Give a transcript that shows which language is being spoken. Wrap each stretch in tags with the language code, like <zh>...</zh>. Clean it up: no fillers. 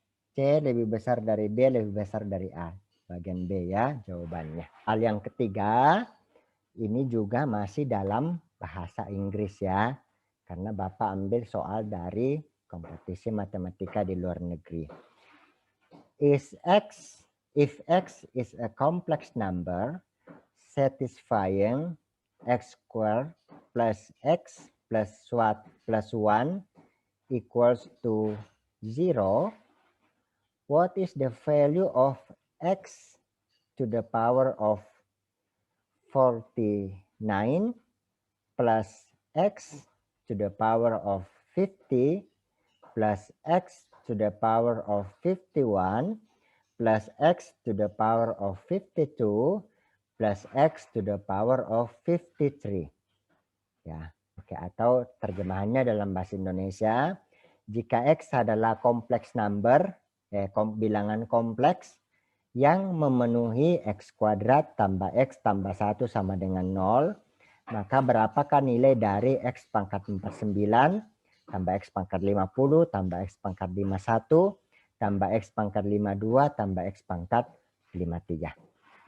<id>C lebih besar dari B, lebih besar dari A. Bagian B ya jawabannya. Hal yang ketiga, ini juga masih dalam bahasa Inggris ya. Karena Bapak ambil soal dari kompetisi matematika di luar negeri.</id> <en>If X is a complex number satisfying X squared plus X plus 1 equals to 0, what is the value of X to the power of 49 plus X to the power of 50 plus X to the power of 51 plus X to the power of 52 plus X to the power of 53.</en> <id>Ya, oke, atau terjemahannya dalam bahasa Indonesia, jika X adalah kompleks number, bilangan kompleks yang memenuhi X kuadrat tambah X tambah 1 sama dengan 0, maka berapakah nilai dari X pangkat 49 tambah X pangkat 50 tambah X pangkat 51 tambah X pangkat 52 tambah X pangkat 53.</id>